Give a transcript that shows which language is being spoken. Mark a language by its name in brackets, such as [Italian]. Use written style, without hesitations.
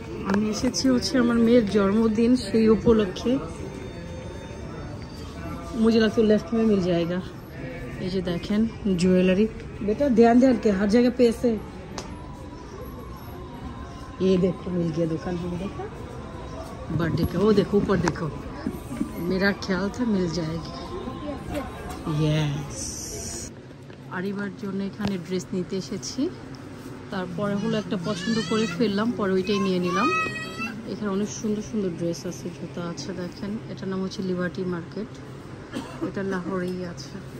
[Bangla] আমি এসেছি হচ্ছে আমার মেয়ের জন্মদিন, সেই উপলক্ষে। [Hindi] मुझे लगता है लेफ्ट में मिल जाएगा। ये जो देखें ज्वेलरी, बेटा ध्यान ध्यान के हर जगह पे ऐसे। ये देखो मिल गया दुकान में, देखा बर्थडे का। वो देखो ऊपर देखो, मेरा ख्याल था मिल जाएगी। [Bangla] यस, আরিবার জন্য এখানে ড্রেস নিতে এসেছি। তারপরে হলো একটা পছন্দ করে ফেললাম, পরে ওইটাই নিয়ে নিলাম। এখানে অনেক সুন্দর সুন্দর ড্রেস আছে, জুতা আছে। দেখেন, এটার নাম হচ্ছে লিবার্টি মার্কেট। এটা লাহোরেই আছে।